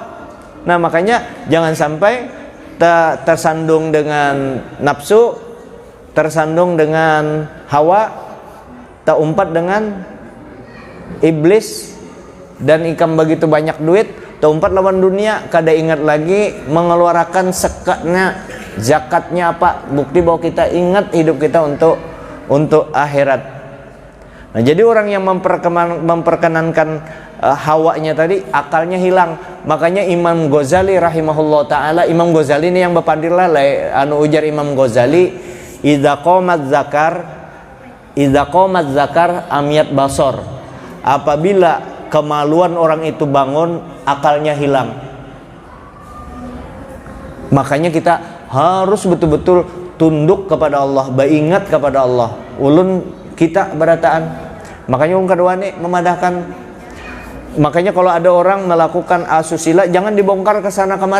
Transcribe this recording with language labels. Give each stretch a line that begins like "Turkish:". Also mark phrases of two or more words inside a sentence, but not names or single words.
Banjar: Nah makanya jangan sampai tersandung dengan nafsu, tersandung dengan hawa, tak umpat dengan iblis, dan ikam begitu banyak duit, tak umpat lawan dunia, kada ingat lagi mengeluarkan zakatnya apa, bukti bahwa kita ingat hidup kita untuk akhirat. Nah jadi orang yang memperkenankan hawanya tadi, akalnya hilang. Makanya Imam Ghazali
Arabic: رحمه الله تعالى,
Banjar: Imam Ghazali ini yang bepandirlah ujar Imam Ghazali,
Arabic: إذا قام الذكر عميت البصر,
Banjar: apabila kemaluan orang itu bangun, akalnya hilang. Makanya kita harus betul-betul tunduk kepada Allah, beringat kepada Allah. Ulun kita berataan. Makanya yang kedua nih memadahkan. Makanya kalau ada orang melakukan asusila, jangan dibongkar ke sana kemari.